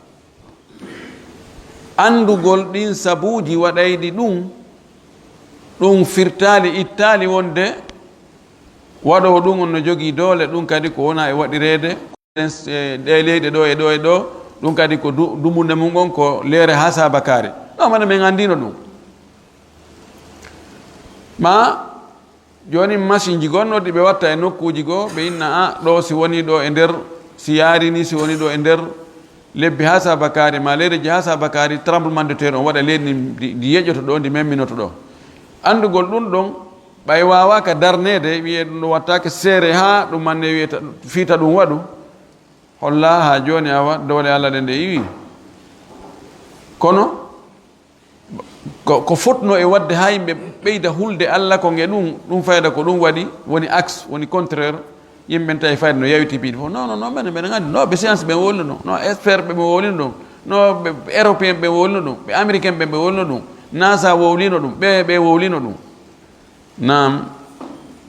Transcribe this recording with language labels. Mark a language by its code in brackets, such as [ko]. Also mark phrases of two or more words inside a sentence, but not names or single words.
[ff] andugol ɗin sabuji waɗayɗi ɗum firtali ittali wonde waɗowo ɗum on no jogii doole ɗum kadi ko wona e waɗirede ɗe leyɗe ɗo e ɗo e ɗo ɗum kadi ko dumunde mum on ko leere ha sabakare ɗo mana min andino ɗum ma joni machine ji gonnoɗi ɓe watta e nokkuji goo ɓe inna a ɗo si woni ɗo e nder si yarini si woni ɗo e nder lebbi ha sabakari ma leyɗeji ha sabakari [fr] tremblement de terre [ff] on waɗa leydi ndi yeƴoto ɗo ndi memminoto ɗo andugol ɗum ɗon ɓay wawaka darnede wiye ɗum ɗo wattake seere ha ɗum manne wiyeta fiita ɗum waɗu holla ha joni awa dowle Allah ɗe nde iwi kono ko fotno e wadde ha yimɓe ɓeyda hulde Allah ko nge ɗum fayda ko ɗum waɗi woni axe woni contraire yimɓe tawi fayda no yawiti piiɗi fof non ɓeɗe gandi no ɓe science ɓe wolno ɗum no expert ɓe wolino ɗum no ɓe européen ɓe wolno ɗum ɓe américain ɓe wolno ɗum NASA wowlino ɗum ɓe wowlino ɗum nam